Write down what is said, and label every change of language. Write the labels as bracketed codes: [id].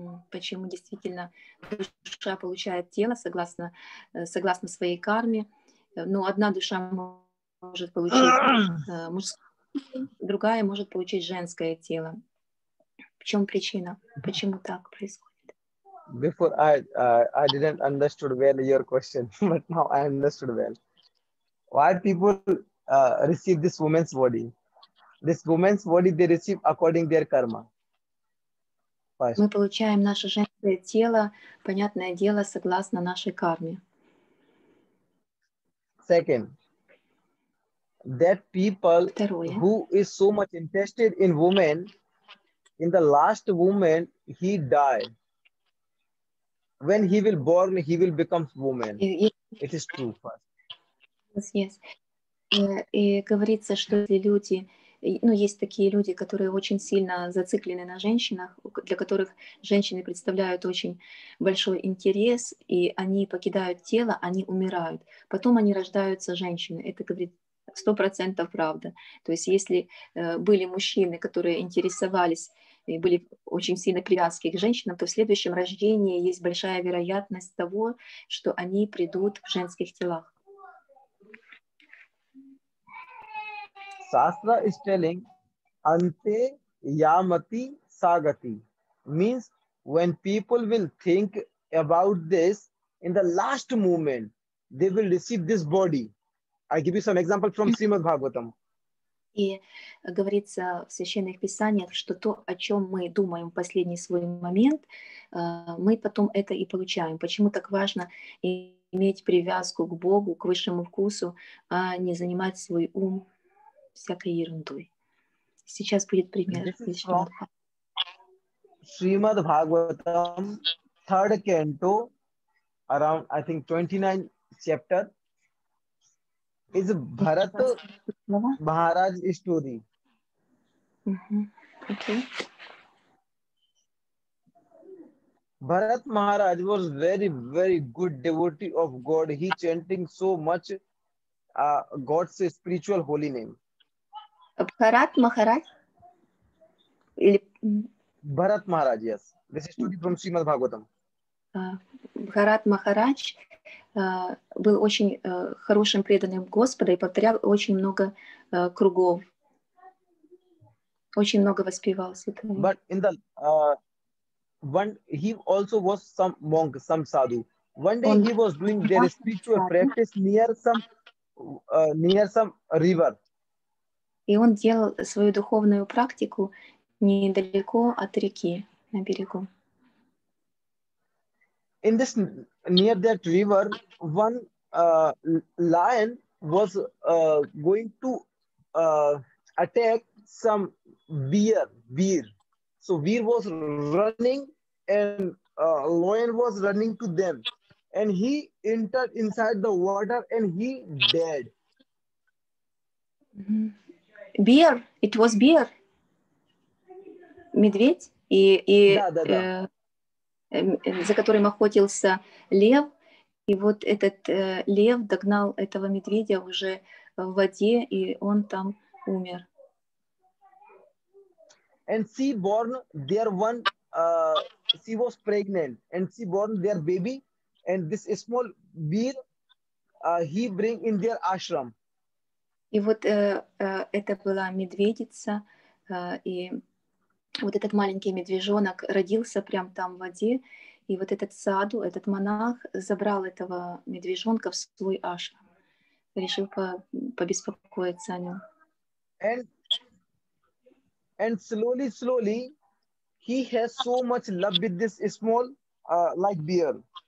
[ru] Почему действительно душа получает тело согласно своей карме? Но одна душа может получить мужское, другая может получить женское тело. В чем причина? Почему так происходит? [en] Before I didn't understood well your question, but now I understood well. Why people receive this woman's body? This woman's body they receive according their karma. First. [ru] Мы получаем наше женское тело, понятное дело, согласно нашей карме. [en] Second, that people [ru] Второе. [en] who is so much interested in women, in the last moment he died. When he will born, he will become woman. It is true first. Yes. [ru] И говорится, что если люди, ну, есть такие люди, которые очень сильно зациклены на женщинах, для которых женщины представляют очень большой интерес, и они покидают тело, они умирают. Потом они рождаются женщины. Это говорит 100% правда. То есть если были мужчины, которые интересовались и были очень сильно привязки к женщинам, то в следующем рождении есть большая вероятность того, что они придут в женских телах. [en] Shastra is telling Ante Yamati Sagati, means when people will think about this in the last moment, they will receive this body. I give you some example from Srimad Bhagavatam. [ru] И говорится в священных писаниях, что то, о чем мы думаем в последний свой момент, мы потом это и получаем. Почему так важно иметь привязку к Богу, к высшему вкусу, а не занимать свой ум всякой ерундой. Сейчас будет пример. [en] Srimad Bhagavatam, 3rd canto, around I think 29 chapter, is Bharat Maharaj story. Okay. Bharat Maharaj was very, very good devotee of God. He chanting so much God's spiritual holy name. Bharat Maharaj? Bharat Maharaj, yes. This is story from Srimad Bhagavatam. [ru] Бхарат Махарадж был очень хорошим преданным Господа и повторял очень много кругов. Очень много воспевал святого. [en] But in the one, he also was some monk, some sadhu. One day he was doing their spiritual practice near some river. [ru] И он делал свою духовную практику недалеко от реки, на берегу. [en] In this, near that river, one lion was going to attack some bear. So bear was running and lion was running to them. And he entered inside the water and he died. Bear, it was bear. [ru] Медведь, Да. За которым охотился лев, и вот этот лев догнал этого медведя уже в воде, и он там умер. [en] And she born their one, she was pregnant, and she born their baby, and this small bear, he bring in their ashram. [ru] И вот это была медведица, и вот этот маленький медвежонок родился прямо там в воде, и вот этот саду, этот монах забрал этого медвежонка в свой ашрам, решил побеспокоиться о нем. [en] And slowly, he has so much love with this small, like bear.